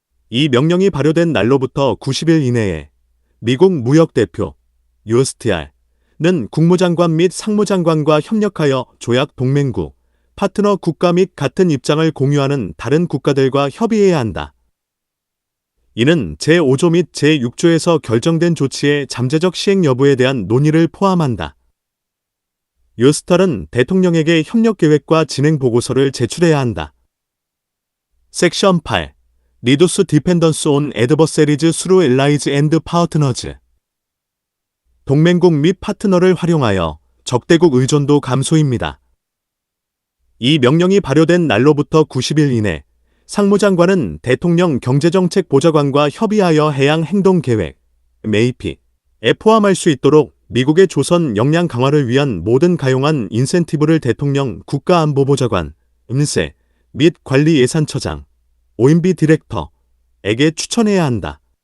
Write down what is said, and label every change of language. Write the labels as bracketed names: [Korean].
[Korean] 이 명령이 발효된 날로부터 90일 이내에 미국 무역대표 USTR는 국무장관 및 상무장관과 협력하여 조약 동맹국, 파트너 국가 및 같은 입장을 공유하는 다른 국가들과 협의해야 한다. 이는 제5조 및 제6조에서 결정된 조치의 잠재적 시행 여부에 대한 논의를 포함한다. USTR은 대통령에게 협력 계획과 진행 보고서를 제출해야 한다. 섹션 8. [English] Reduce Dependence on Adversaries through Allies and Partners. [Korean] 동맹국 및 파트너를 활용하여 적대국 의존도 감소입니다. 이 명령이 발효된 날로부터 90일 이내 상무장관은 대통령 경제정책 보좌관과 협의하여 해양 행동 계획 MAP에 포함할 수 있도록 미국의 조선 역량 강화를 위한 모든 가용한 인센티브를 대통령 국가안보보좌관 음세 및 관리예산처장 OMB 디렉터에게 추천해야 한다.